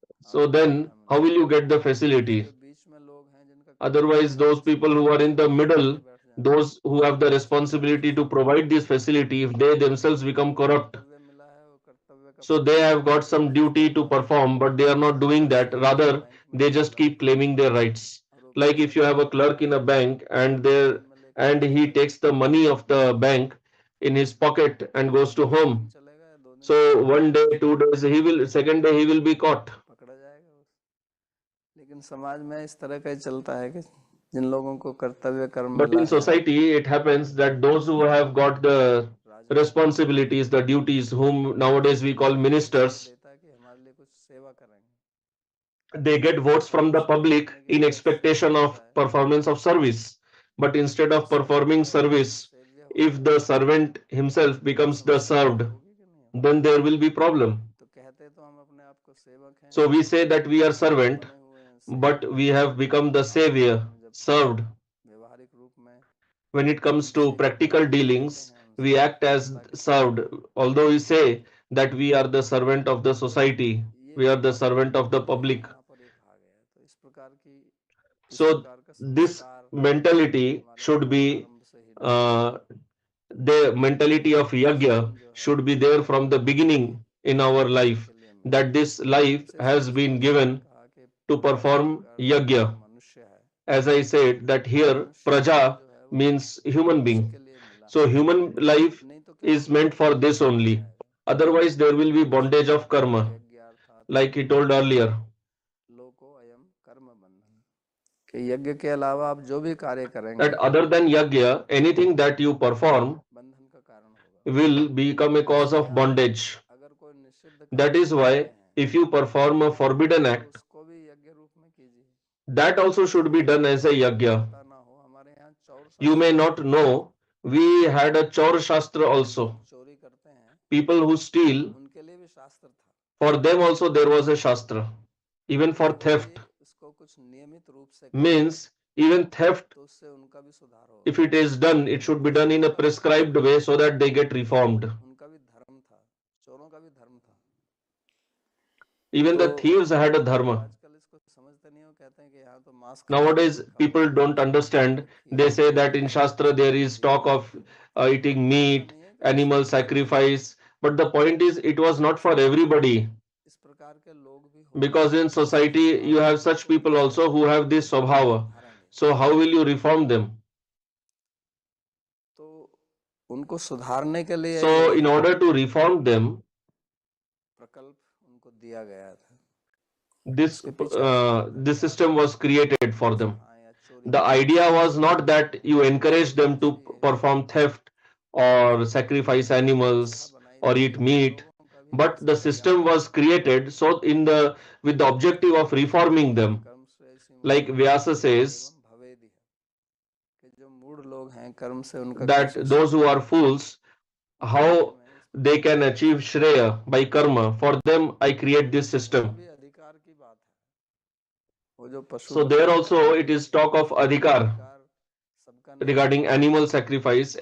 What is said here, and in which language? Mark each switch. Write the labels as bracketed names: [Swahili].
[English] So then, how will you get the facility? Otherwise, those people who are in the middle, those who have the responsibility to provide this facility, if they themselves become corrupt, so they have got some duty to perform, but they are not doing that. Rather, they just keep claiming their rights. Like if you have a clerk in a bank and he takes the money of the bank in his pocket and goes to home. So one day, 2 days, he will, second day he will be caught. [Hindi] पकड़ा जाएगा उस। लेकिन समाज में इस तरह का ही चलता है कि जिन लोगों को कर्तव्य कर्म [English] But [Hindi] मिला [English] in [Hindi] है, [English] society, it happens that those who have got the responsibilities, the duties, whom nowadays we call ministers, [Hindi] देता है कि हमारे लिए कुछ सेवा करेंगे, [English] they get votes from the public in expectation of performance of service. But instead of performing service, if the servant himself becomes the served, [Hindi] होगी कि नहीं होगी? [English] then there will be problem. [Hindi] तो कहते तो हम अपने आप को सेवक हैं, [English] So we say that we are servant, [Hindi] बने हुए हैं [English] but we have become the savior, served. [Hindi] व्यवहारिक रूप में [English] When it comes to practical dealings, we act as served, although we say that we are the servant of the society, we are the servant of the public. [Hindi] यहाँ पर एक आ गया। तो इस प्रकार की [English] So this mentality should be uh, the mentality of yajna should be there from the beginning in our life, that this life has been given to perform yajna. [Hindi] मनुष्य है, [English] As I said that here praja means human being. So human life is meant for this only. Otherwise there will be bondage of karma, like he told earlier. [Sanskrit] लोको अयम कर्म बंधन, [Hindi] कि यज्ञ के अलावा आप जो भी कार्य करेंगे [English] That other than yajna, anything that you perform [Hindi] बंधन का कारण होगा। [English] will become a cause of bondage. [Hindi] अगर कोई निषिद्ध [English] That is why if you perform a forbidden act, [Hindi] उसको भी यज्ञ रूप में कीजिए। [English] that also should be done as a yajna. [Hindi] पता ना हो, हमारे यहाँ चौर [English] You may not know, we had a chaur shastra also. [Hindi] चोरी करते हैं, [English] People who steal, [Hindi] उनके लिए भी शास्त्र था। [English] for them also there was a shastra. Even for theft, [Hindi] इसको कुछ नियमित रूप से [English] means even theft, [Hindi] तो उससे उनका भी सुधार होगा। [English] if it is done, it should be done in a prescribed way so that they get reformed. [Hindi] उनका भी धर्म था, चोरों का भी धर्म था। [English] Even the thieves had a dharma. [Hindi] आजकल इसको समझते नहीं हो, कहते हैं कि यहाँ तो मांस [English] Nowadays, people don't understand. They say that in Shastra there is talk of eating meat, animal sacrifice. But the point is, it was not for everybody. [Hindi] इस प्रकार के लोग भी हो, [English] Because in society, you have such people also who have this swabhava. So how will you reform them? [Hindi] तो उनको सुधारने के लिए [English] So in order to reform them, [Hindi] प्रकल्प उनको दिया गया था। [English] this system was created for them. The idea was not that you encourage them to perform theft or sacrifice animals or eat meat, but the system was created so with the objective of reforming them. Like Vyasa says [Hindi] कि जो मूढ़ लोग हैं कर्म से उनका [English] that those who are fools, how they can achieve Shreya by karma, for them I create this system. [Hindi] भी अधिकार की बात है। वो जो पशु [English] So there also it is talk of adhikar [Hindi] सबका [English] regarding animal sacrifice.